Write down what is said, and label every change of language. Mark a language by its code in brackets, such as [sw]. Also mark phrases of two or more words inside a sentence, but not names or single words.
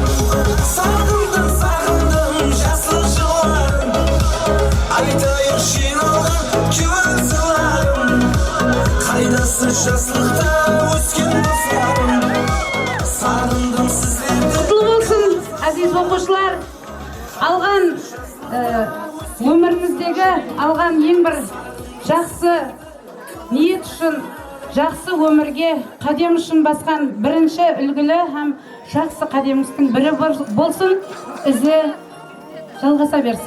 [uz] Sog'indim jasliq jillarim, aytayim shinodan ko'zlarim. Qaydasi jasliqda o'sgan do'stlarim, sog'indim sizlarni. Qutlug' bo'lsin aziz o'quvchilar. [kaa] Algan өміріміздегі алған ең бір жақсы ниет үшін, жақсы өмірге қадам үшін басқан бірінші үлгілі һәм жақсы қадамымыздың бірі болсын, ізі жалғаса берсін.